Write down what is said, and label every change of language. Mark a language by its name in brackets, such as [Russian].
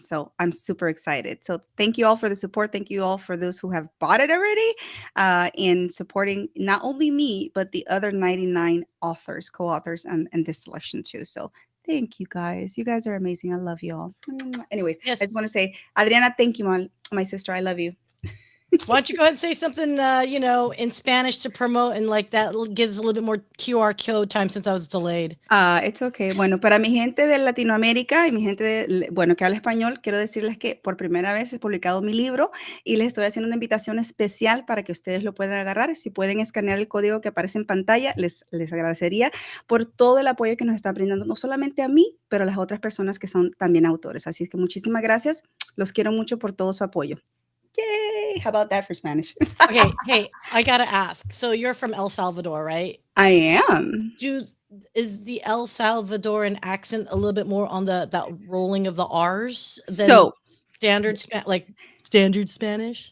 [English] So I'm super excited. So thank you all for the support. Thank you all for those who have bought it already, in supporting not only me, but the other 99 authors, co-authors, and this selection too. So thank you guys. You guys are amazing. I love you all. Anyways, I Yes. just want to say, Adriana, thank you, my sister. I love you. Why don't you go ahead and say something, in Spanish to promote and like that gives us a little bit more QR code time since I was delayed. It's okay. [Spanish] Bueno, para mi gente de Latinoamérica y mi gente, bueno, que habla español, quiero decirles que por primera vez he publicado mi libro y les estoy haciendo una invitación especial para que ustedes lo puedan agarrar. Si pueden escanear el código que aparece en pantalla, les agradecería por todo el apoyo que nos está brindando, no solamente a mí, pero a las otras personas que son también autores. Así es que muchísimas gracias. Los quiero mucho por todo su apoyo. [English] Yay! How about that for Spanish? Okay, hey, I gotta ask. So you're from El Salvador, right? I am. Is the El Salvadoran accent a little bit more on that rolling of the R's than So, standard Spanish?